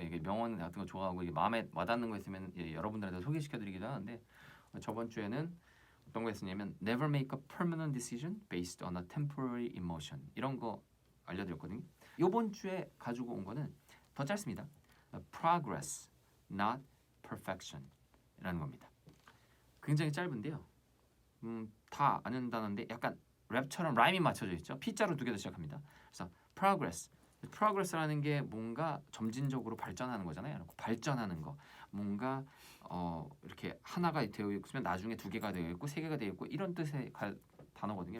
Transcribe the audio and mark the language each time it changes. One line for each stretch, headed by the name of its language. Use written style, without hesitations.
Korean: 이게 명언 같은 거 좋아하고 이게 마음에 와닿는 거 있으면 여러분들한테 소개시켜드리기도 하는데 저번 주에는 어떤 거 했었냐면
English: Never make a permanent decision based on a temporary emotion
Korean: 이런 거 알려드렸거든요. 이번 주에 가지고 온 거는 더 짧습니다.
English: Progress, not perfection
Korean: 이라는 겁니다. 굉장히 짧은데요. 다 아는 단어인데 약간 랩처럼 라임이 맞춰져 있죠. P자로 두 개 더 시작합니다. 그래서 progress라는 게 뭔가 점진적으로 발전하는 거잖아요. 발전하는 거, 뭔가 이렇게 하나가 되어 있으면 나중에 두 개가 되어 있고 세 개가 되어 있고 이런 뜻의 단어거든요.